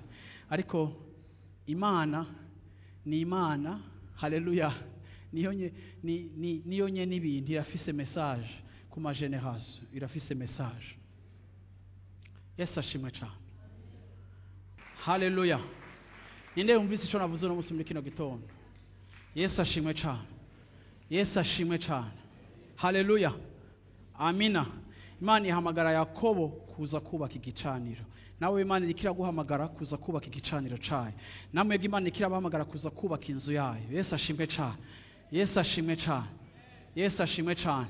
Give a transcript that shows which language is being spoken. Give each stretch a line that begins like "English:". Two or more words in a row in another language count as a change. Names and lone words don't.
Rundi: Ariko Imana ni Imana, haleluya, niyo nye n'ibintu, irafise message ku ma generation, irafise message. Yesu ashimwe cyane. Haleluya. Ninde umvise ico navuze no musi muri kino gitondo? Yesu ashimwe cyane. Yesu ashimwe cyane. Haleluya. Amina. Imana ihamagara Yakobo kuza kubaka igicaniro. Nawe Imana irikira guhamagara kuza kubaka igicaniro cayo. Namwe Imana ikira bahamagara kuza kubaka inzu yayo. Yesu ashimwe cyane. Yesu ashimwe cyane. Yesu ashimwe cyane.